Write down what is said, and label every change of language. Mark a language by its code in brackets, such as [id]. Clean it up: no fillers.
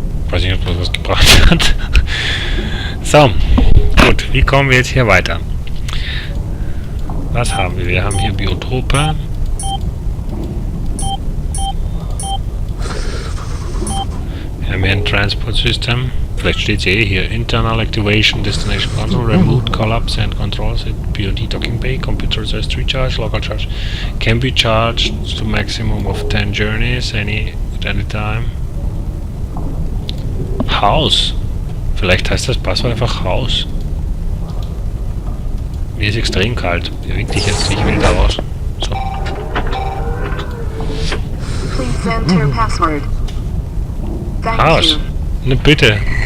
[de] Weiß nicht, ob das was gebracht hat. So, gut, wie kommen wir jetzt hier weiter? Was haben wir? Wir haben hier Biotope. Wir haben hier ein Transport System. Vielleicht steht es ja hier. [en] Internal Activation, Destination Console, Remote Collapse and Controls at BOD Docking Bay, Computer Assist Recharge, Local Charge. Can be charged to maximum of 10 journeys, at any time. [de] Haus. Vielleicht heißt das Passwort einfach Haus. Mir ist extrem kalt. Beweg dich jetzt, ich will da raus. So. [en] Please enter password. Thank [de] Haus. [en] you. [de] Ne, bitte.